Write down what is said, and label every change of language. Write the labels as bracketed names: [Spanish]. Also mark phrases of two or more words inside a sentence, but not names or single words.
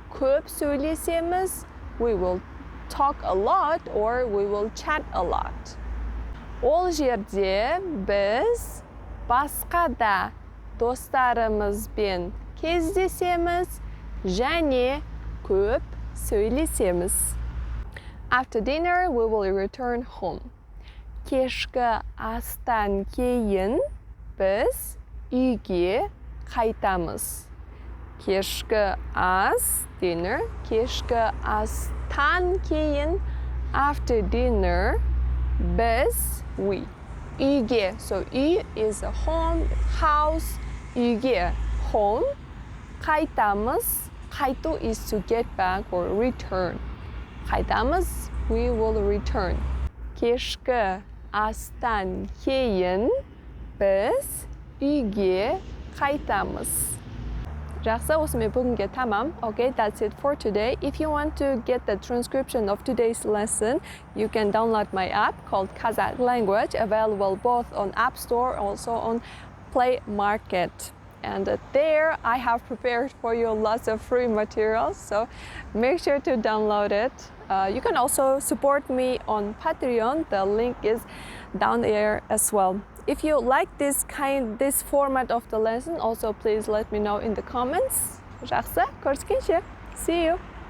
[Kazakh] Көп сөйлесеміз, [English] we will talk a lot or we will chat a lot. [Kazakh] Ол жерде біз басқа да достарымызбен кездесеміз және көп сөйлесеміз. [English] After dinner, we will return home. [Kazakh] Кешкі астан кейін біз үйге қайтамыз. Кешкі ас, dinner, кешкі астан кейін, [English] after dinner, biz, we. Үйге, so үй is a home, house, [Kazakh] үйге, home. Қайтамыз, қайту [English] is to get back or return. Қайтамыз, we will return. [Kazakh] Кешкі астан кейін, біз үйге қайтамыз. Жақсы, осымен бүгінге тамам. [English] Okay, that's it for today. If you want to get the transcription of today's lesson, you can download my app called Kazakh Language, available both on App Store, also on Play Market. And there I have prepared for you lots of free materials, so make sure to download it. You can also support me on Patreon. The link is down there as well. If you like this format of the lesson, also please let me know in the comments. [Kazakh] Жақсы, көріскенше. [English] See you.